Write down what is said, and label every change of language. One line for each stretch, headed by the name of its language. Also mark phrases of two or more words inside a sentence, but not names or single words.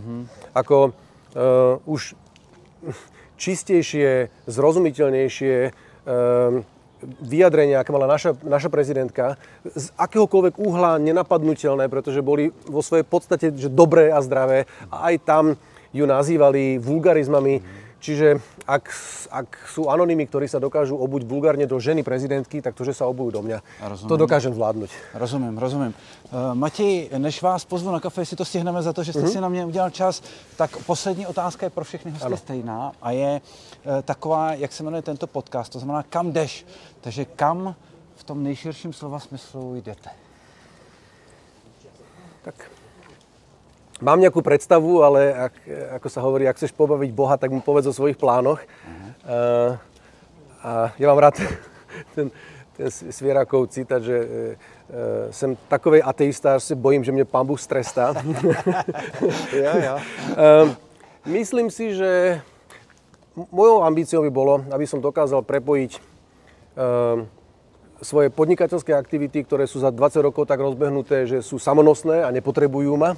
Slovak: Už čistejšie, zrozumiteľnejšie vyjadrenia, aké mala naša prezidentka, z akéhokoľvek uhla nenapadnutelné, pretože boli vo svojej podstate že dobré a zdravé a aj tam ju nazývali vulgarizmami. Čiže ak sú anonymy, ktorí sa dokážu obuť vulgárne do ženy prezidentky, tak to, že sa obujú do mňa, to dokážem zvládnuť.
Czech: Rozumím. Matěj, než vás pozvu na kafe, si to stihneme za to, že jste si na mě udělal čas, tak poslední otázka je pro všechny hosty stejná a je taková, jak se jmenuje tento podcast, to znamená kam jdeš, takže kam v tom nejširším slova smyslu jdete?
Slovak: Tak... Mám nejakú predstavu, ale ako sa hovorí, ak chceš pobaviť Boha, tak mu povedz o svojich plánoch. A ja mám rád ten Svierakov citát, že som takovej ateista, že sa bojím, že mne Pán Boh strestá. Myslím si, že mojou ambíciou by bolo, aby som dokázal prepojiť svoje podnikateľské aktivity, ktoré sú za 20 rokov tak rozbehnuté, že sú samonosné a nepotrebujú ma.